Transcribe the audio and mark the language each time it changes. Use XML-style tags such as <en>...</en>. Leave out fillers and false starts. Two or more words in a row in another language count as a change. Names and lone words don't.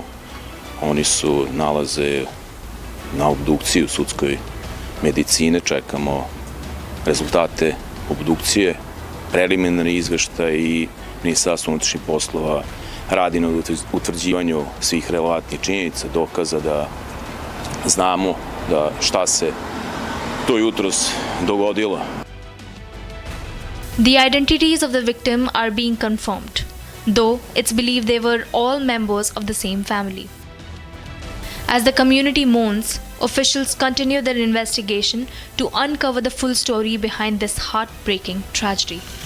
<sr>Oni su nalaze na obdukciji sudskoj medicine, čekamo rezultate obdukcije, preliminarni izveštaj i Ministarstvo unutrašnjih poslova radi na utvrđivanju svih relevantnih činjenica, dokaza da znamo da šta se to jutros dogodilo.</sr> <en>The identities of the victim are being confirmed, though it's believed they were all members of the same family. As the community mourns, officials continue their investigation to uncover the full story behind this heartbreaking tragedy.</en>